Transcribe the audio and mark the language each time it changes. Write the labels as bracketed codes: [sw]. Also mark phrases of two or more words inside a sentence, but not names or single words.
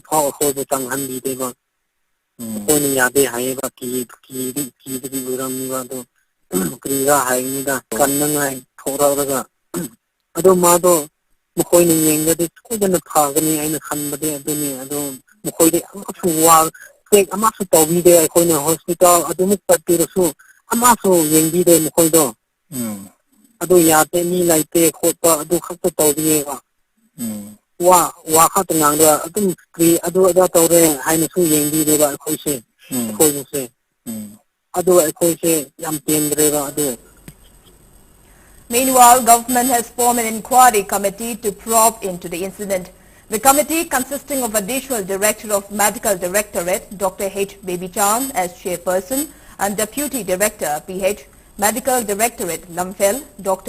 [mni] ꯐꯥꯎ ꯑꯩꯈꯣꯏꯕꯨ ꯆꯪꯍꯟꯕꯤꯗꯦꯕ ꯑꯩꯈꯣꯏꯅ ꯌꯥꯗꯦ ꯍꯥꯏꯌꯦꯕ ꯀꯤꯕꯒꯤ ꯑꯣꯏꯔꯝꯅꯤꯕ ꯑꯗꯣ ꯀꯔꯤꯔꯥ ꯍꯥꯏꯕꯅꯤꯗ ꯀꯟꯅꯉꯥꯏ ꯊꯣꯔꯛꯑꯒ ꯑꯗꯣ ꯃꯥꯗꯣ ꯃꯈꯣꯏꯅ ꯌꯦꯡꯕꯗꯤ ꯁꯣꯏꯗꯅ ꯐꯒꯅꯤ ꯑꯩꯅ ꯈꯟꯕꯗꯤ ꯑꯗꯨꯅꯤ ꯑꯗꯣ ꯃꯈꯣꯏꯗꯤ ꯆꯦꯛ ꯑꯃꯁꯨ ꯇꯧꯕꯤꯗꯦ ꯑꯩꯈꯣꯏꯅ ꯍꯣꯁꯄꯤꯇꯥꯜ ꯑꯗꯨꯃꯨꯛ ꯆꯠꯄꯤꯔꯁꯨ ꯑꯃꯁꯨ ꯌꯦꯡꯕꯤꯗꯦ ꯃꯈꯣꯏꯗꯣ ꯑꯗꯨ ꯌꯥꯗꯦ ꯃꯤ ꯂꯩꯇꯦ ꯈꯣꯠꯄ ꯑꯗꯨ ꯈꯛꯇ ꯇꯧꯕꯤꯌꯦꯕ ꯋꯥ ꯈꯛꯇ ꯉꯥꯡꯗ ꯑꯗꯨꯝ ꯀꯔꯤ ꯑꯗꯨ ꯑꯗꯥ ꯇꯧꯔꯦ ꯍꯥꯏꯅꯁꯨ yengbideba ꯑꯩꯈꯣꯏꯁꯦ ꯑꯩꯈꯣꯏꯕꯨꯁꯦ ꯑꯗꯨ ꯑꯩꯈꯣꯏꯁꯦ ꯌꯥꯝ ꯄꯦꯟꯗ꯭ꯔꯦꯕ ꯑꯗꯨ [en] Meanwhile, government has formed an inquiry committee to probe into the incident. The committee, consisting of Additional Director of Medical Directorate, Dr. H. Babichan as chairperson, and Deputy Director, PH, Medical Directorate, Lamphel, Dr.